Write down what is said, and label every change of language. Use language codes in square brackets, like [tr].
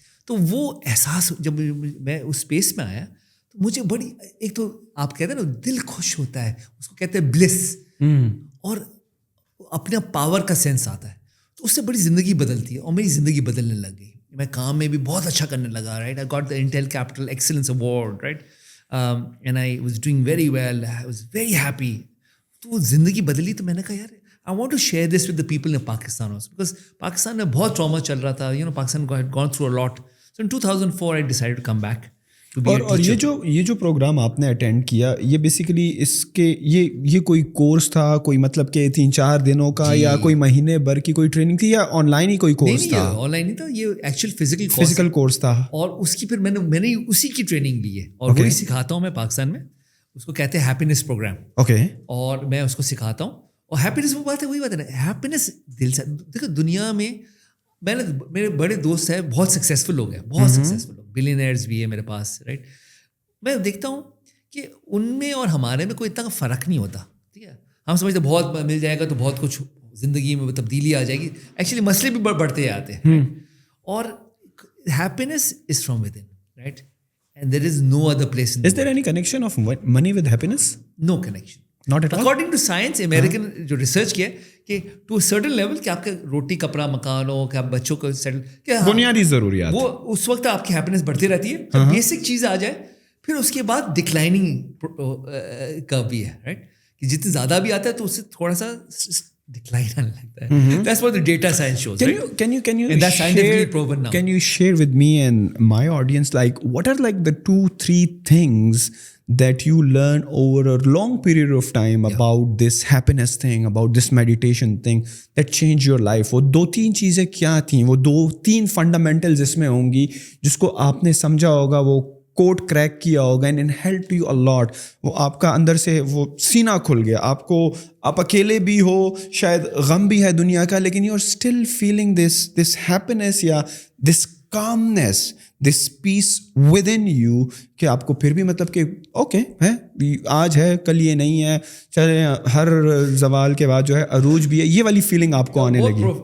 [ur] تو وہ احساس جب میں اس اسپیس میں آیا تو مجھے بڑی, ایک تو آپ کہتے ہیں نا دل خوش ہوتا ہے, اس کو کہتے ہیں بلس, اور اپنے پاور کا سینس آتا ہے, تو اس سے بڑی زندگی بدلتی ہے. اور میری زندگی بدلنے لگ گئی, میں کام میں بھی بہت اچھا کرنے لگا, right. [en] I got the Intel Capital excellence award, right, and I was doing very well, I was very happy. [ur] تو وہ زندگی بدلی, تو میں نے کہا یار [en] I want to share this with the people in Pakistan also, because [ur] Pakistan میں بہت ٹراما چل رہا تھا, Pakistan [en] had gone through a lot. So in 2004 I decided to come back to be a teacher. [ur] اور یہ جو پروگرام آپ نے اٹینڈ کیا, یہ بیسیکلی اس کے یہ کوئی کورس تھا, کوئی مطلب کہ 3-4 دنوں کا, یا کوئی مہینے بھر کی کوئی ٹریننگ تھی, یا آن لائن ہی کوئی کورس تھا؟ آن لائن نہیں تھا, یہ ایکچوئل فزیکل کورس تھا. اور اس کی پھر میں نے اسی کی ٹریننگ لی ہے, اور وہی سکھاتا ہوں میں پاکستان میں. اس کو کہتے ہیں ہیپینس پروگرام. اوکے. اور میں اس کو سکھاتا ہوں. اور ہیپینس وہ بات ہے, وہی بات ہے نا, ہیپینس دل سے. دیکھو دنیا میں میرے بڑے دوست ہیں, بہت سکسیزفل لوگ ہیں, بہت سکسیزفل لوگ, بلینئرز بھی ہیں میرے پاس, رائٹ. میں دیکھتا ہوں کہ ان میں اور ہمارے میں کوئی اتنا فرق نہیں ہوتا, ٹھیک ہے. ہم سمجھتے بہت مل جائے گا تو بہت کچھ زندگی میں تبدیلی آ جائے گی, ایکچولی مسئلے بھی بڑھتے جاتے ہیں. [en] اور happiness is from within, right, and there is no other place. Is there any connection of money with happiness? No connection. Not at all. [ur] According to science, American جو ریسرچ کیا ہے کہ [en] to a certain level, [ur] کہ آپ کے روٹی کپڑا مکان ہو, کہ آپ بچوں کو سیٹل, بنیادی ضروریات, وہ اس وقت آپ کی ہیپینس بڑھتی رہتی ہے. جب بیسک چیز آ جائے پھر اس کے بعد ڈکلائننگ کا بھی ہے, رائٹ, کہ جتنے زیادہ بھی آتا ہے تو اس سے تھوڑا سا ڈکلائن آنے لگتا ہے. [en] That's what the data science shows, right? And that's scientifically proven now. Can you share with me and my audience, like, what are like the 2-3 things that you learn over a long period of time about this happiness thing, about this meditation thing that changed your life? [ur] وہ 2-3 چیزیں کیا تھیں, وہ 2-3 fundamentals اس میں ہوں گی جس کو آپ نے سمجھا ہوگا, وہ کوڈ کریک کیا ہوگا, [en] And it help you a lot. [ur] وہ آپ کا اندر سے وہ سینہ کھل گیا, آپ اکیلے بھی ہو, شاید غم بھی ہے دنیا کا, [en] لیکن you are still feeling this happiness یا this calmness, this peace within you, [ur] کہ آپ کو پھر بھی مطلب کہ اوکے ہے, آج ہے کل یہ نہیں ہے, چلے ہر زوال کے بعد جو ہے عروج بھی ہے, یہ والی فیلنگ آپ کو آنے لگی.